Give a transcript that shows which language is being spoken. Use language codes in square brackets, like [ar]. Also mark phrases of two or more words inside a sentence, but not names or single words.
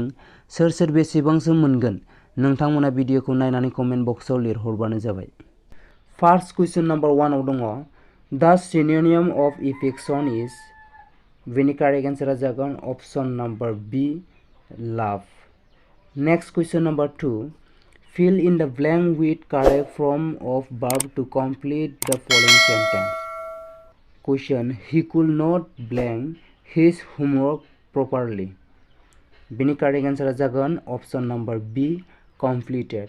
[brx] सोर सोर बेसेबांसो मोनगोन नोंथांमोना भिडिअखौ नायनानै कमेन्ट बक्सआव लिरहरबानो जाबाय। [en] first question number [brx] 1 आव दङ [en] the synonym of affection is [brx] बेनि कारेक्ट एन्सारा जागोन [en] option number B love. next question number 2 fill in the blank with correct form of verb to complete the following sentence. Question: He could not blank his homework properly. Bini correct answer jagan option number B completed.